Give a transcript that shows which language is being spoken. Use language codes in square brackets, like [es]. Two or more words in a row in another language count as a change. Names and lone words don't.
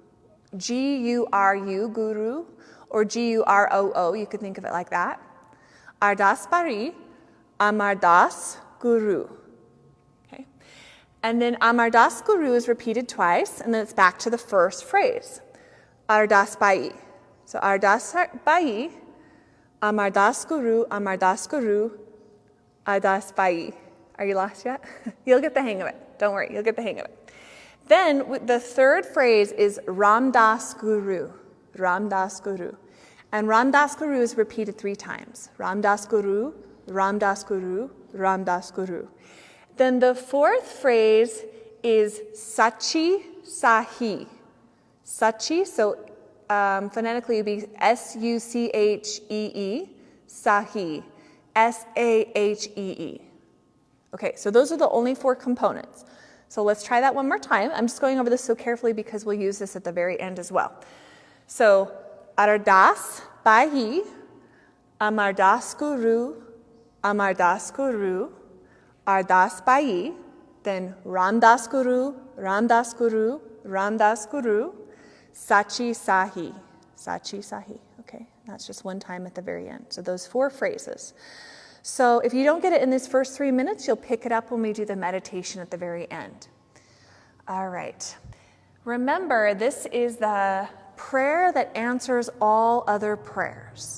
[en] G-U-R-U, Guru, or G-U-R-O-O, you could think of it like that. [pa] ਅਰਦਾਸ ਬਾਰੀ, ਅਮਰ ਦਾਸ ਗੁਰੂ. [en] Okay. And then Amar Das Guru is repeated twice, and then it's back to the first phrase. [pa] ਅਰਦਾਸ ਭਈ. So ਅਰਦਾਸ ਭਈ, ਅਮਰ ਦਾਸ ਗੁਰੂ, ਅਮਰ ਦਾਸ ਗੁਰੂ, ਅਰਦਾਸ ਭਈ. [en] Are you lost yet? You'll get the hang of it. Don't worry, you'll get the hang of it. Then the third phrase is Ram Das Guru. Ram Das Guru. And Ram Das Guru is repeated 3 times. Ram Das Guru, Ram Das Guru, Ram Das Guru. Then the fourth phrase is [pa] ਸਾਚੀ ਸਾਹੀ. [en] Sachi, so phonetically it would be S-U-C-H-E-E, Sahi, S-A-H-E-E. Okay, so those are the only 4 components. So let's try that one more time. I'm just going over this so carefully because we'll use this at the very end as well. So, [pa] ਅਰਦਾਸ ਭਈ, ਅਮਰ ਦਾਸ ਗੁਰੂ, ਅਮਰ ਦਾਸ ਗੁਰੂ, ਅਰਦਾਸ ਭਈ, then ਰਾਮ ਦਾਸ ਗੁਰੂ, ਰਾਮ ਦਾਸ ਗੁਰੂ, ਰਾਮ ਦਾਸ ਗੁਰੂ, ਸਾਚੀ ਸਾਹੀ, ਸਾਚੀ ਸਾਹੀ. [en] Okay, that's just one time at the very end. So those 4 phrases. So if you don't get it in these first 3 minutes, you'll pick it up when we do the meditation at the very end. All right. Remember, this is the prayer that answers all other prayers.